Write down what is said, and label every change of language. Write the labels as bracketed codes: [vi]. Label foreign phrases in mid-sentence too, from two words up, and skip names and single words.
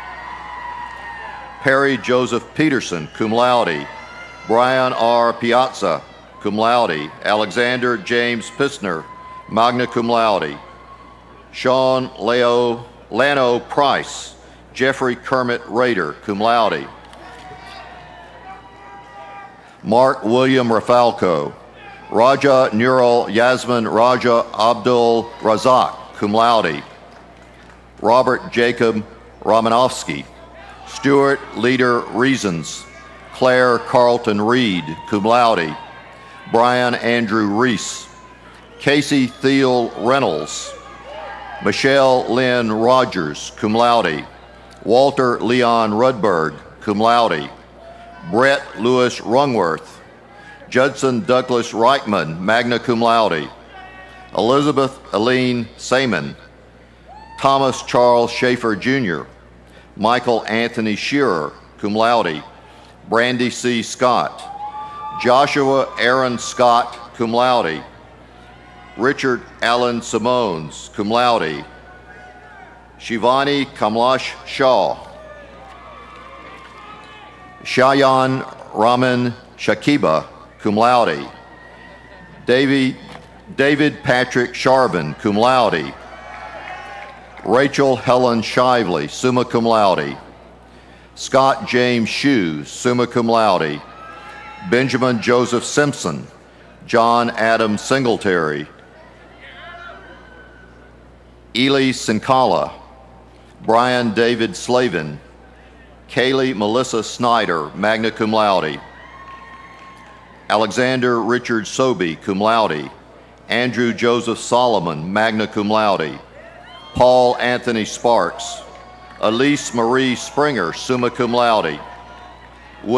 [en] Perry Joseph Peterson, [la] cum laude. [en] Brian R. Piazza, [la] cum laude. [en] Alexander James Pistner, [la] magna cum laude. [en] Sean Lano Price. Jeffrey Kermit Rader, [la] cum laude. [en] Mark William Rafalco. Raja Neural Yasmin Raja Abdul Razak, [la] cum laude. [en] Robert Jacob Romanovsky. Stuart Leader Reasons. Claire Carlton Reed, [la] cum laude. [en] Brian Andrew Reese. Casey Thiel Reynolds. Michelle Lynn Rogers, [la] cum laude. [en] Walter Leon Rudberg, [la] cum laude. [en] Brett Lewis Rungworth. Judson Douglas Reichman, [la] magna cum laude. [en] Elizabeth Aline Seaman. Thomas Charles Schaefer Jr. Michael Anthony Shearer, [la] cum laude. [en] Brandy C. Scott. Joshua Aaron Scott, [la] cum laude. [en] Richard Allen Simones, [la] cum laude. [en] Shivani Kamlash Shaw. Shayan Raman Shakiba, [la] cum laude. [en] David Patrick Sharvin, [la] cum laude. [en] Rachel Helen Shively, [la] summa cum laude. [en] Scott James Shue, [la] summa cum laude. [en] Benjamin Joseph Simpson. John Adam Singletary. Ely Sinkala. Brian David Slavin. Kaylee Melissa Snyder, [la] magna cum laude. [en] Alexander Richard Sobey, [la] cum laude. [en] Andrew Joseph Solomon, [la] magna cum laude. [en] Paul Anthony Sparks. Elise Marie Springer, [la] summa cum laude.